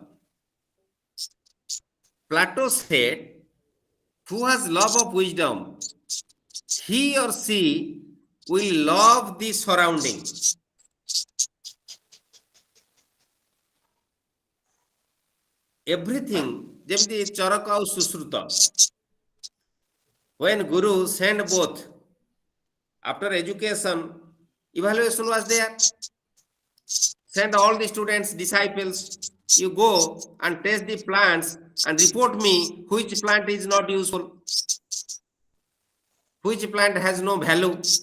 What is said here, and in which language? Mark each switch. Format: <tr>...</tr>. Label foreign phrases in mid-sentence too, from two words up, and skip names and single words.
<en>Plato said, who has love of wisdom? He or she will love the surrounding. Everything,</en> <or>ଯେମିତି ଚରକ ଆଉ ସୁଶ୍ରୁତ.</or> <en>When Guru sent both, after education, evaluation was there. Send all the students, disciples, you go and test the plants and report me which plant is not useful, which plant has no value.</en>